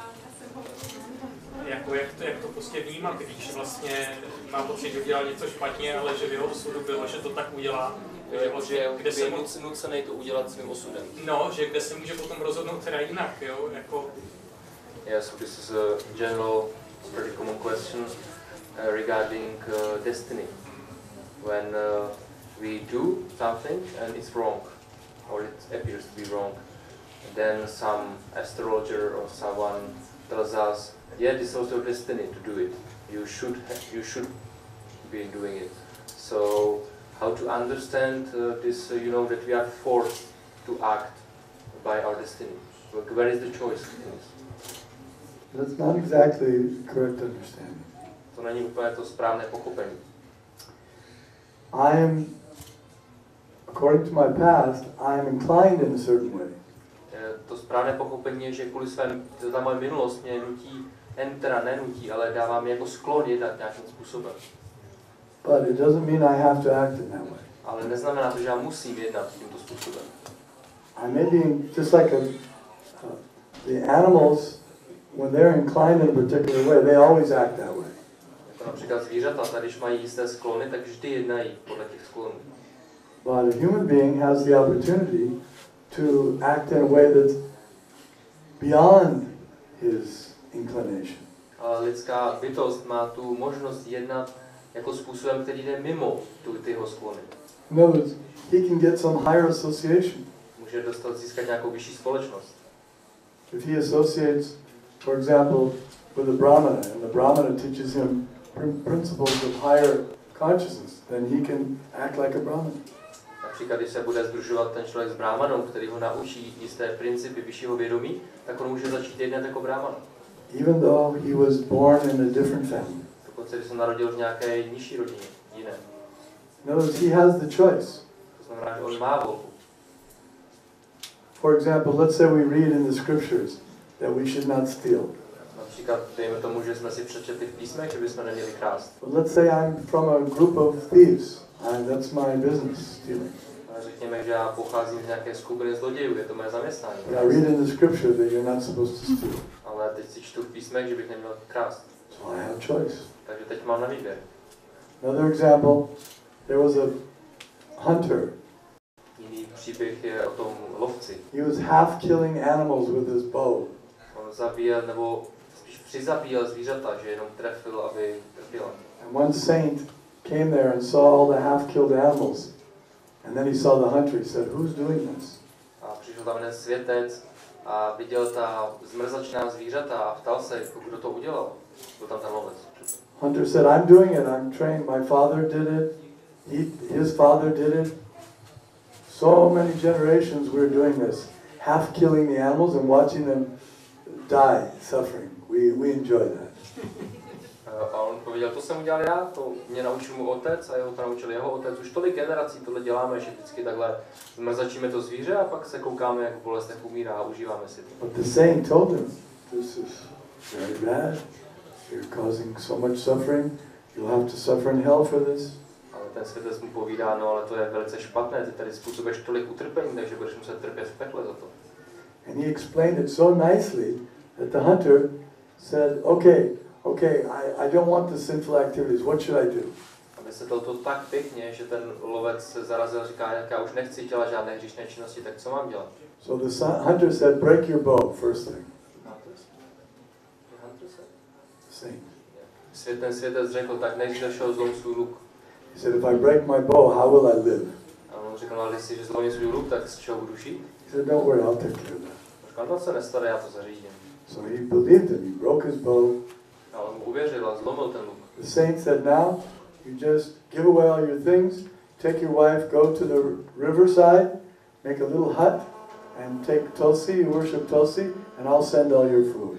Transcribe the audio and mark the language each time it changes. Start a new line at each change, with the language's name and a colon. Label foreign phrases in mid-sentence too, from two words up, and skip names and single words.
Czech: Jako jak to prostě vnímat, když vlastně má pocit, že udělal něco špatně, ale že v jeho osudu bylo, že to tak udělá. Kde se nucený to udělat svým osudem. No, že kde se může potom rozhodnout teda jinak, jo, jako...
English: Yeah, so this is a general, pretty common question regarding destiny. When we do something and it's wrong, or it appears to be wrong, then some astrologer or someone tells us, yeah, this was your destiny to do it. You should be doing it. So how to understand this? That we are forced to act by our destiny. Where is the choice in this? That's not exactly correct understanding.
Czech: To není úplně to správné pochopení.
English: According to my past, I am inclined in a certain way.
Czech: To správné pochopení je, že kvůli svém, ta moje minulost mě nutí, nenutí, ale dává mi jako sklon jednat nějakým způsobem.
English: But it doesn't mean I have to act in that way.
Czech: Ale neznamená to, že já musím jednat tímto způsobem.
English: I may be just like the animals, when they're inclined in a particular way, they always act that way.
Czech: Jako například zvířata, když mají jisté sklony, tak vždy jednají podle těch sklonů.
English: But a human being has the opportunity to act in a way that's beyond his inclination.
Czech: Ale lidská bytost má tu možnost jednat jako způsobem, který jde mimo tyho sklony.
English: In other words, he can get some higher association.
Czech: Může získat nějakou vyšší společnost.
English: If he associates, for example, with a brahmana, and the brahmana teaches him principles of higher consciousness, then he can act like a brahmana.
Czech: Například, když se bude sdružovat ten člověk s brámanou, který ho naučí jisté principy vyššího vědomí, tak on může začít jednat jako brámana.
English: Even though he was born in a different family.
Czech: Dokonce, když se narodil v nějaké nižší rodině, jiné.
English: In other words, he has the choice.
Czech: To znamená, že on má volbu.
English: For example, let's say we read in the scriptures that we should not steal.
Czech: Například, dejme tomu, že jsme si přečetli v písmech, že bychom neměli krást.
English: But let's say I'm from a group of thieves, and that's my business, stealing.
Czech: Řekněme, že já pocházím z nějaké skupiny zlodějů, je to moje zaměstnání.
English: But I read in the scripture that you're not supposed to steal.
Czech: Ale teď si čtu v písmech, že bych neměl krást.
English: So I have choice.
Czech: Takže teď mám na výběr.
English: Another example, there was a hunter.
Czech: Jiný příběh je o tom lovci.
English: He was half killing animals with his bow.
Czech: On zabíjel, nebo spíš přizabíjel zvířata, že jenom trefil, aby trpěla.
English: And one saint came there and saw all the half-killed animals. And then he saw the hunter. He said, "Who's doing this?"
Czech: A přišel tam jeden světec a viděl ta zmrzačná zvířata a ptal se, kdo to udělal. Byl tam ten lovec.
English: Hunter said, "I'm doing it. I'm trained. My father did it. His father did it. So many generations we're doing this. Half killing the animals and watching them die, suffering. We enjoy that."
Czech: A on pověděl, to jsem udělal já, to mě naučil můj otec a jeho to naučil jeho otec. Už tolik generací tohle děláme, že vždycky takhle zmrzačíme to zvíře a pak se koukáme, jak v bolestech umírá a užíváme si to.
English: But the saint told him, "This is very bad. You're causing so much suffering. You'll have to suffer in hell for this."
Czech: Ale ten světec mu povídá, no ale to je velice špatné, ty tady způsobuješ tolik utrpení, takže budeš muset trpět v pekle za to.
English: And he explained it so nicely that the hunter said, okay, I don't want the sinful activities. What should I do?
Czech: A vysvětlil to tak pěkně, že ten lovec se zarazil a říká, jak já už nechci dělat žádné hříšné činnosti, tak co mám dělat?
English: So the hunter said, break your bow, first thing. Saint.
Czech: Ten světec řekl, tak než zašel zlom svůj luk.
English: He said, if I break my bow, how will I live?
Czech: A on řekl, ale jestli zlomím svůj luk, tak z čeho budu žít?
English: He said, don't worry, I'll take care of that.
Czech: Říkal, no se nestane, já to zařídím.
English: So he believed him. He broke his bow.
Czech: A on mu uvěřil a zlomil ten luk.
English: The saint said, now you just give away all your things, take your wife, go to the riverside, make a little hut, and take Tulsi, you worship Tulsi, and I'll send all your food.